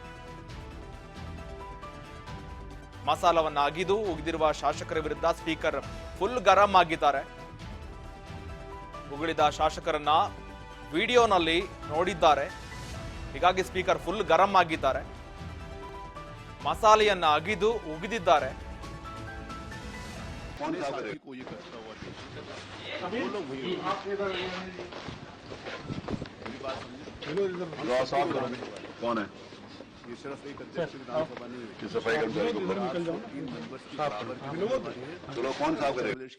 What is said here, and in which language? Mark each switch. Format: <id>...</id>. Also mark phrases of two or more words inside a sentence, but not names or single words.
<kn>ಮಸಾಲವನ್ನ ಅಗಿದು ಉಗಿದಿರುವ ಶಾಸಕರ ವಿರುದ್ಧ ಸ್ಪೀಕರ್ ಫುಲ್ ಗರಂ ಆಗಿದ್ದಾರೆ. ಉಗುಳಿದ ಶಾಸಕರನ್ನ ವಿಡಿಯೋನಲ್ಲಿ ನೋಡಿದ್ದಾರೆ. ಹೀಗಾಗಿ ಸ್ಪೀಕರ್ ಫುಲ್ ಗರಂ ಆಗಿದ್ದಾರೆ. ಮಸಾಲೆಯನ್ನ ಅಗಿದು ಉಗಿದಿದ್ದಾರೆ.</kn> <hi>कौन है? ये सिर्फ एक अध्यक्ष विधानसभा नहीं है। सफाई कर्मचारी चलो कौन साफ करेगा?</hi>